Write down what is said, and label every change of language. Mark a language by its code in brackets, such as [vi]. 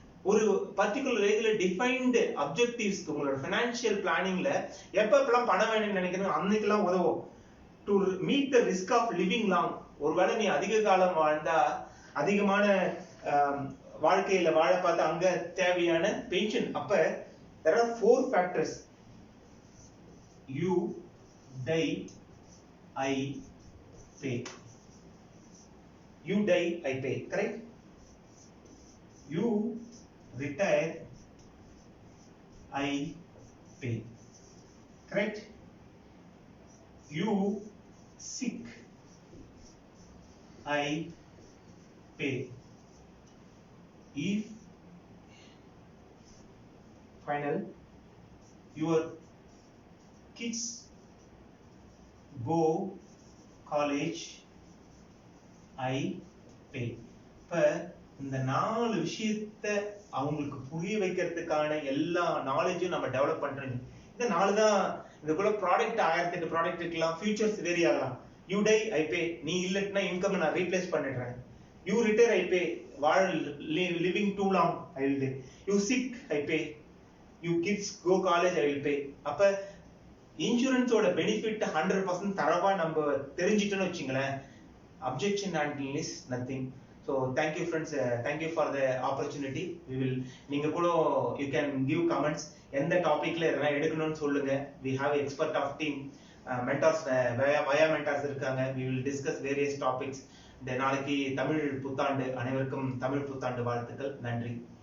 [ta] ஒரு பர்டிகுலர் ஏஜ்ல defined objectives உங்களோட ஃபைனான்சியல் பிளானிங்ல எப்பெல்லாம் பணம் வேணும்னு நினைக்கிறீங்க அன்னைக்கெல்லாம் உதவும். [en] To meet the risk of living long. [ta] ஒருவேளை நீ அதிக காலம் வாழ்ந்தா அதிகமான வாழ்க்கையில வாழ பார்த்து அங்க தேவையான பென்ஷன். [en] அப்ப there are 4 factors. You die, I pay. You die, I pay. Correct? You retire, I pay. Correct? You sick, I pay. If final your kids go college, I pay. [ta] இப்ப இந்த 4 விஷயத்தை அவங்களுக்கு புரிய வைக்கிறதுக்கான எல்லா நாலேஜும் நம்ம டெவலப் பண்றோம். இந்த 4 தான் இதுக்குள்ள ப்ராடக்ட் 1008 ப்ராடக்ட் இருக்கலாம், ஃபியூச்சர்ஸ் வேரி ஆகலாம். [en] you die I pay, [ta] நீ இல்லட்னா இன்கம் நான் ரீப்ளேஸ் பண்ணிடுறேன். [en] You retire I pay, வாழ living too long I will pay. You sick I pay, you kids go college I will pay. [ta] அப்ப இன்சூரன்ஸோட பெனிஃபிட் 100% தரவா நம்ம தெரிஞ்சிட்டோம்னு வச்சுங்களேன், [en] objection handling is nothing. So thank you friends, thank you for the opportunity. We will [ta] நீங்க கூட [en] you can give comments [ta] எந்த டாபிக்ல எதனா எடுக்கணும்னு சொல்லுங்க. [en] We have expert of team, mentors, via mentors [ta] இருக்காங்க. [en] We will discuss various topics. [ta] நாளைக்கு தமிழ் புத்தாண்டு, அனைவருக்கும் தமிழ் புத்தாண்டு வாழ்த்துக்கள். நன்றி.